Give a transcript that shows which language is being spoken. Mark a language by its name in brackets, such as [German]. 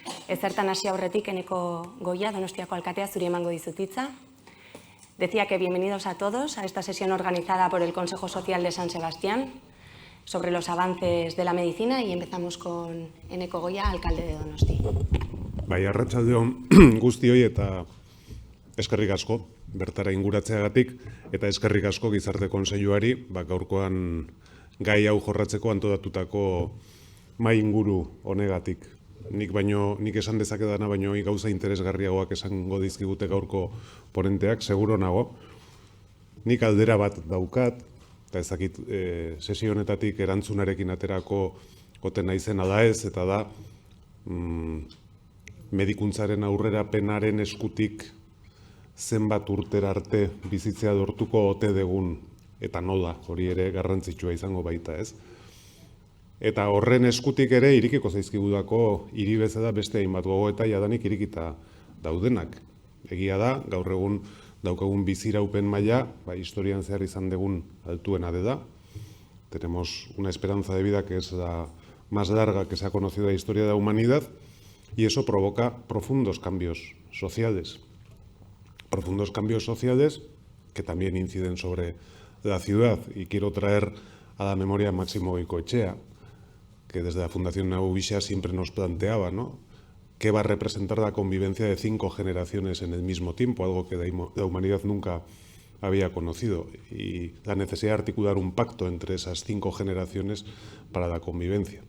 [Basque] Ezertan hasi aurretik Eneko Goia, Donostiako alkatea, zuri emango dizut hitza. [Spanish] Decía que bienvenidos a todos a esta sesión organizada por el Consejo Social de San Sebastián sobre los avances de la medicina y empezamos con Eneko Goia, alcalde de Donosti. [Basque] Bai, arratsalde on guztioi eta eskerrik asko bertara inguratzeagatik eta eskerrik asko Gizarte Kontseiluari gaurkoan gai hau jorratzeko antolatutako mahai inguru honegatik. Nik esan dezakedana baino gauza interesgarriagoak esango dizkigute gaurko ponenteak, seguro nago. Nik aldera bat daukat, eta ezakit sesio honetatik erantzunarekin aterako goten naizena da ez, eta da medikuntzaren aurrerapenaren eskutik zenbat urtera arte bizitzea lortuko ote dugun, eta nola, hori ere garrantzitsua izango baita, ez? Eta horren eskutik ere irikiko zaizkigudako hiri bezala beste hainbat gogoeta jadanik irikita daudenak. Egia da, gaur egun daukagun biziraupen maila, historian zehar izan dugun altuena da. [Spanish] Tenemos una esperanza de vida que es la más larga que se ha conocido en la historia de la humanidad y eso provoca profundos cambios sociales. Profundos cambios sociales que también inciden sobre la ciudad. Y quiero traer a la memoria a Máximo Goicoechea, que desde la Fundación Naubisha siempre nos planteaba, ¿no?, qué va a representar la convivencia de 5 generaciones en el mismo tiempo, algo que la humanidad nunca había conocido, y la necesidad de articular un pacto entre esas 5 generaciones para la convivencia.